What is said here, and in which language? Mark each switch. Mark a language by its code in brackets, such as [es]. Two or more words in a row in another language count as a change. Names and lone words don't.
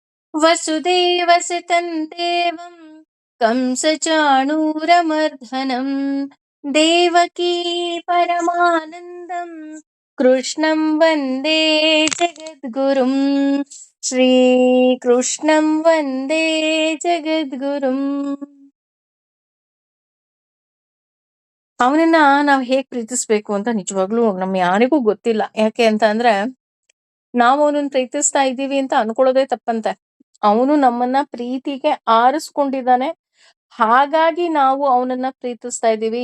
[sa] ವಸುದೇವಸುತಂ ದೇವಂ ಕಂಸಚಾಣೂರಮರ್ಧನಂ ದೇವಕೀ ಪರಮಾನಂದಂ ಕೃಷ್ಣಂ ವಂದೇ ಜಗದ್ಗುರುಂ. ಶ್ರೀಕೃಷ್ಣಂ ವಂದೇ ಜಗದ್ಗುರುಂ. [kn] ಅವನನ್ನ ನಾವ್ ಹೇಗ್ ಪ್ರೀತಿಸ್ಬೇಕು ಅಂತ ನಿಜವಾಗ್ಲೂ ನಮ್ ಯಾರಿಗೂ ಗೊತ್ತಿಲ್ಲ. ಯಾಕೆ ಅಂತ ಅಂದ್ರೆ ನಾವು ಅವನನ್ನ ಪ್ರೀತಿಸ್ತಾ ಇದ್ದೀವಿ ಅಂತ ಅನ್ಕೊಳ್ಳೋದೇ ತಪ್ಪಂತೆ. ಅವನು ನಮ್ಮನ್ನ ಪ್ರೀತಿಗೆ ಆರಿಸ್ಕೊಂಡಿದ್ದಾನೆ. ಹಾಗಾಗಿ ನಾವು ಅವನನ್ನ ಪ್ರೀತಿಸ್ತಾ ಇದ್ದೀವಿ.